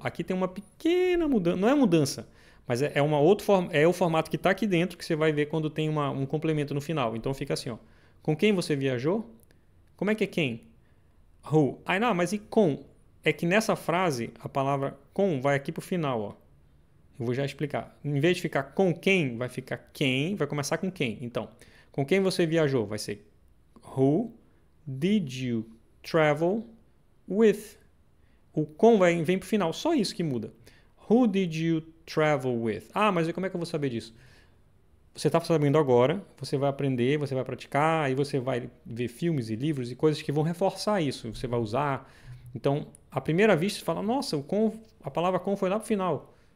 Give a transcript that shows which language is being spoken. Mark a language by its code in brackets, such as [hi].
[pt] Aqui tem uma pequena mudança. Não é mudança, mas é o formato que está aqui dentro que você vai ver quando tem um complemento no final. Então fica assim, ó. Com quem você viajou? Como é que é quem? Who? Não, mas e com? é que nessa frase, a palavra com vai aqui para o final, ó. Eu vou já explicar. Em vez de ficar com quem, vai ficar quem, vai começar com quem. Então, com quem você viajou? Vai ser [en] Who did you travel with? [pt] O com vem para o final, só isso que muda. [en] Who did you travel with? [pt] Ah, mas como é que eu vou saber disso? Você está sabendo agora, você vai aprender, você vai praticar, aí você vai ver filmes e livros e coisas que vão reforçar isso. Você vai usar. Então, à primeira vista, você fala, nossa, a palavra com foi lá para o final.